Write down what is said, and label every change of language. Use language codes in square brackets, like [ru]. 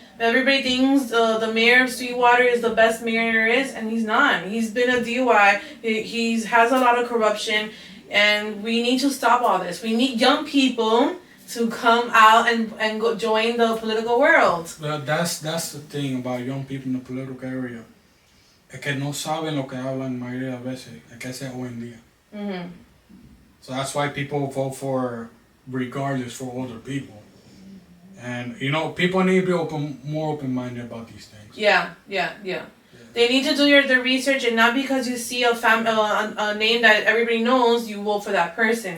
[en] Everybody thinks the mayor of Sweetwater is the best mayor there is, and he's not. He's been a DUI. He has a lot of corruption, and we need to stop all this. We need young people to come out and go join the political world. Well, that's the thing about young people in the political area. [es] Es que no saben lo que hablan mayoría de las veces. Es que ese es hoy en día. [en] So that's why people vote for, regardless, for older people. And, you know, people need to be more open-minded about these things. Yeah. They need to do their research, and not because you see a name that everybody knows, you vote for that person.